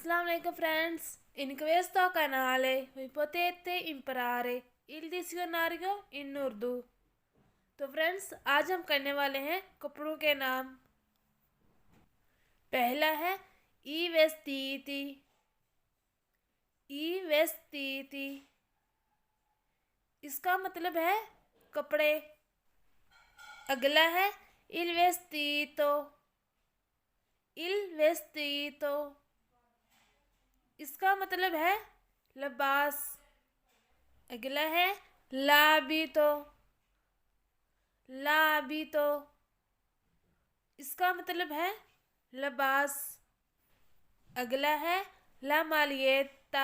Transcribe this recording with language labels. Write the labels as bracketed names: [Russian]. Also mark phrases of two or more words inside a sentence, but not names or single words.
[Italian] Assalamualaikum friends, in questo canale vi potete imparare il dizionario in उर्दू। [Urdu] تو फ्रेंड्स آج ہم کرنے والے ہیں کپڑوں کے نام। پہلا ہے [Italian] i vestiti. i vestiti [Urdu] اس کا مطلب ہے کپڑے. اگلا ہے [Italian] il vestito। il vestito [Urdu] اس کا مطلب ہے لباس. اگلا ہے लाबितो। लाबितो اس کا مطلب ہے لباس। اگلا ہے [Italian] la maglietta.